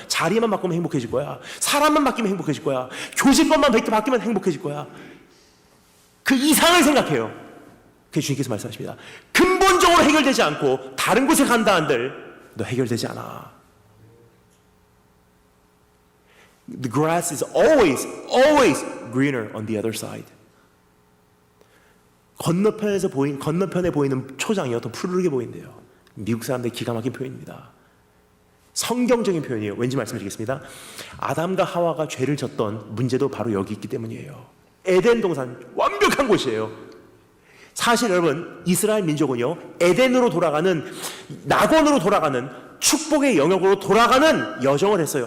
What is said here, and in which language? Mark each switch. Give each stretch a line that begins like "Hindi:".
Korean: 자리만 바꾸면 행복해질 거야. 사람만 바뀌면 행복해질 거야. 교직권만 바뀌면 행복해질 거야. 그 이상을 생각해요. 그게 주님께서 말씀하십니다. 근본적으로 해결되지 않고 다른 곳에 간다 한들 너 해결되지 않아.
English: The grass is always greener on the other side.
Korean: 건너편에 보이는 초장이요 더 푸르르게 보인대요. 미국 사람들의 기가 막힌 표현입니다. 성경적인 표현이에요. 왠지 말씀드리겠습니다. 아담과 하와가 죄를 졌던 문제도 바로 여기 있기 때문이에요. 에덴 동산 완벽한 곳이에요. 사실 여러분, 이스라엘 민족은요 에덴으로 돌아가는, 낙원으로 돌아가는 축복의 영역으로 돌아가는 여정을 했어요.